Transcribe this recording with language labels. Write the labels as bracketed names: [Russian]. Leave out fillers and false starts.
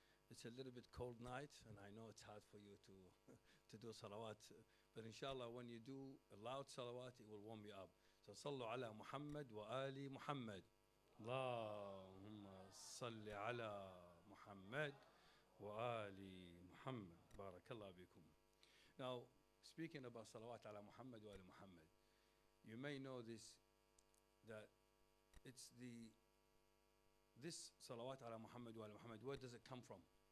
[English] It's a little bit cold night and I know it's hard for you to do salawat, but inshallah when you do a loud salawat it will warm you up. So [Arabic] صلوا على محمد وآل محمد. اللهم صل على محمد وآل محمد. Barakallah bikum. [English] Now, speaking about salawat ala Muhammad wa ala Muhammad, you may know this, that it's this salawat ala Muhammad wa ala Muhammad, where does it come from?